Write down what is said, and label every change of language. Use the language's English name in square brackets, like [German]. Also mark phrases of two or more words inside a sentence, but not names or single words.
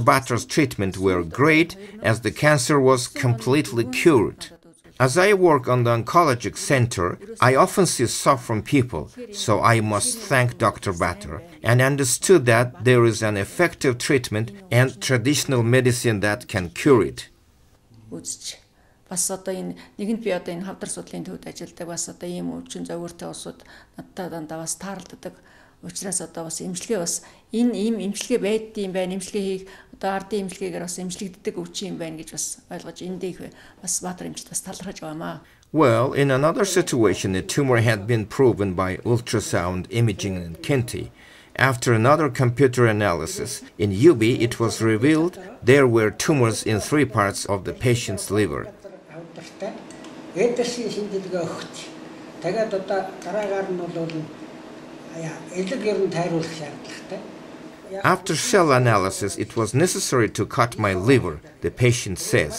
[English] Batter's treatment were great, as the cancer was completely cured. As I work on the oncologic center, I often see suffering people, so I must thank Dr. Batter, and understood that there is an effective treatment and traditional medicine that can cure it. [Mongolian] Бас одоо энэ нэгэнт би одоо энэ хавдар судлалын төвд ажилладаг бас одоо ийм өвчин зөвөртэй улсууд надтай дандаа бас тааралддаг. Учираас одоо бас эмчилгээ бас энэ ийм эмчилгээ байдсан юм байна. Эмчилгээ хийх одоо ардын эмчилгээгээр бас эмчилэгддэг өвчин юм байна гэж бас ойлгож эндээ их бас Баатар эмчилт бас талархаж байгаамаа. [English] Well, in another situation, a tumor had been proven by ultrasound imaging in Kinti. After another computer analysis, in UB it was revealed there were tumors in 3 parts of the patient's liver. After cell analysis, it was necessary to cut my liver, the patient says.